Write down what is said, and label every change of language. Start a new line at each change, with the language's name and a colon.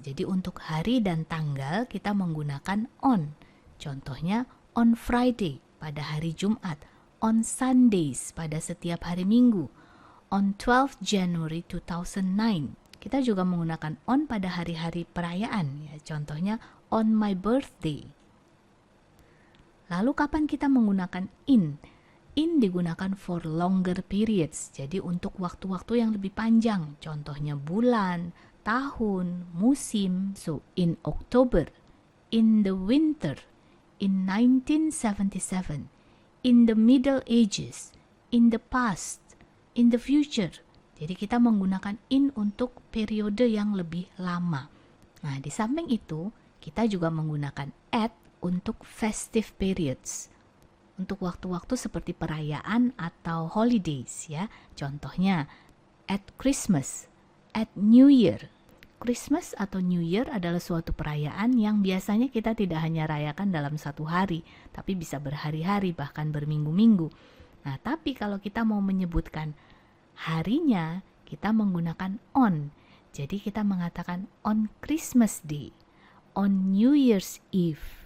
Indonesian: Jadi untuk hari dan tanggal kita menggunakan on. Contohnya
English: on Friday
Indonesian: pada hari Jumat,
English: on Sundays
Indonesian: pada setiap hari Minggu,
English: on 12 January 2009.
Indonesian: Kita juga menggunakan on pada hari-hari perayaan, ya. Contohnya
English: on my birthday.
Indonesian: Lalu kapan kita menggunakan in? In digunakan
English: for longer periods,
Indonesian: jadi untuk waktu-waktu yang lebih panjang. Contohnya bulan, tahun, musim.
English: So in October, in the winter, in 1977, in the Middle Ages, in the past, in the future.
Indonesian: Jadi kita menggunakan in untuk periode yang lebih lama. Nah, di samping itu, kita juga menggunakan at untuk festive periods. Untuk waktu-waktu seperti perayaan atau holidays, ya. Contohnya
English: at Christmas, at New Year.
Indonesian: Christmas atau New Year adalah suatu perayaan yang biasanya kita tidak hanya rayakan dalam satu hari, tapi bisa berhari-hari, bahkan berminggu-minggu. Nah, tapi kalau kita mau menyebutkan harinya, kita menggunakan on. Jadi kita mengatakan
English: on Christmas Day, on New Year's Eve.